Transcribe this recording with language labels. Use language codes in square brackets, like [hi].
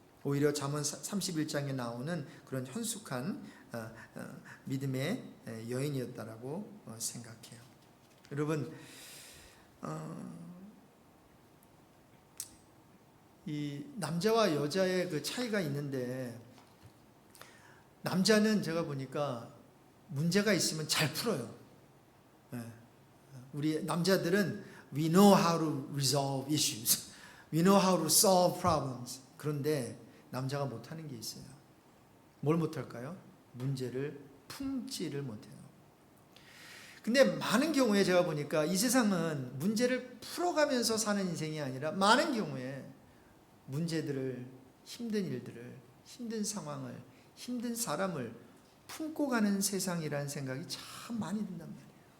[ko] 오히려 잠언 31장에 나오는 그런 현숙한 믿음의 여인이었다라고 생각해요. 여러분, 이 남자와 여자의 그 차이가 있는데, 남자는 제가 보니까 문제가 있으면 잘 풀어요. 우리 남자들은 [en] we know how to resolve issues, we know how to solve problems. [ko] 그런데 남자가 못하는 게 있어요. 뭘 못할까요? 문제를 품지를 못해요. 근데 많은 경우에 제가 보니까 이 세상은 문제를 풀어가면서 사는 인생이 아니라, 많은 경우에 문제들을, 힘든 일들을, 힘든 상황을, 힘든 사람을 품고 가는 세상이라는 생각이 참 많이 든단 말이에요.